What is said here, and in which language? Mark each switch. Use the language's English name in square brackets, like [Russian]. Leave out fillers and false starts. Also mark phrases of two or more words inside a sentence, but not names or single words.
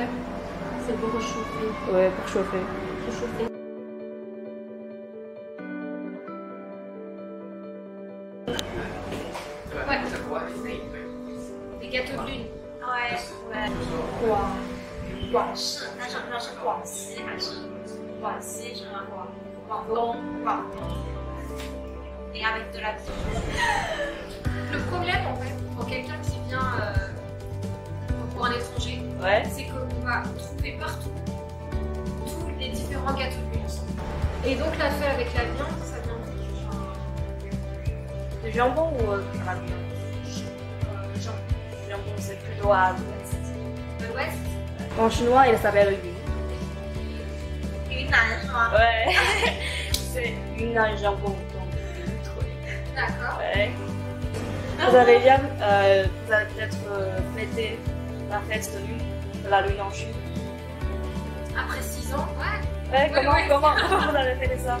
[French] C'est pour réchauffer. Ouais, pour chauffer. Réchauffer. Ouais. Des gâteaux de lune. Ouais. Ouais. Guangshi. [Chinese] 那是不知道是广西还是广西是吗？ [French] 广东。Et avec de la. Le problème, en fait, pour quelqu'un qui vient pour un étranger, Ouais. c'est qu'on va trouver partout tous les différents gâteaux de lune ensemble. Et donc, la feuille avec la viande, ça vient d'où? Le jambon ou la viande? Le jambon, c'est plutôt à l'ouest. De l'Ouest. En chinois, il s'appelle Yun. [Chinese] 云南是吗？ [French] Ouais. C'est Yunnan jambon, donc une truc. D'accord. Ouais. Vous avez peut-être fêté la fête de la lune en Chine. Après 6 ans, ouais. Ouais, Ouais, ouais. comment vous avez fait ça?